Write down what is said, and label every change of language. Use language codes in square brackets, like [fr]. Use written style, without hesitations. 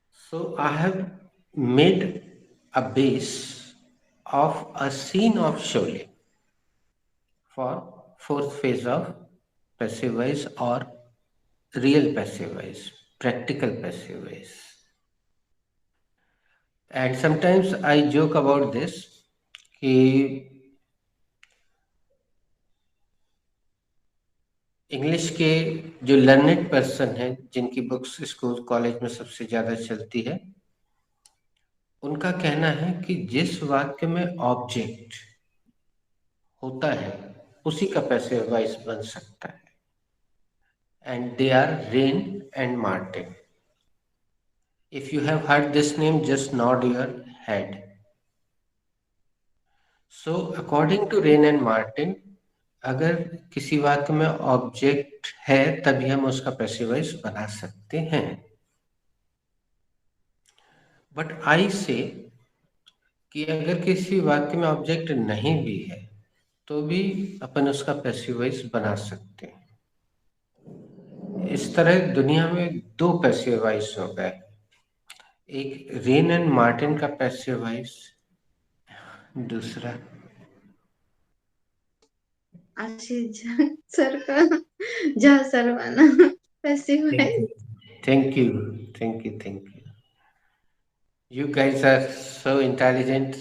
[en] So I have made a base of a scene of Sholay for fourth phase of passive voice or real passive voice, practical passive voice. And sometimes I joke about this कि [hi] English के जो learned person हैं, जिनकी books school college में सबसे ज्यादा चलती है, उनका कहना है कि जिस वाक्य में ऑब्जेक्ट होता है उसी का पैसिव वॉइस बन सकता है, [en] And they are Wren and Martin. If you have heard this name, just nod your head. So, according to Rain and Martin, [hi] अगर किसी वाक्य में ऑब्जेक्ट है तभी हम उसका पैसिव वॉइस बना सकते हैं. [en] but I say [hi] कि अगर किसी वाक्य में ऑब्जेक्ट नहीं भी है तो भी अपन उसका पैसिव वॉइस बना सकते हैं. इस तरह दुनिया में दो पैसिव वॉइस हो गए, एक रेन एंड मार्टिन का पैसिव वॉइस, दूसरा आशीष सर का जा सर वाला passive voice. [en] Thank you. Thank you. Thank you. You guys are so intelligent.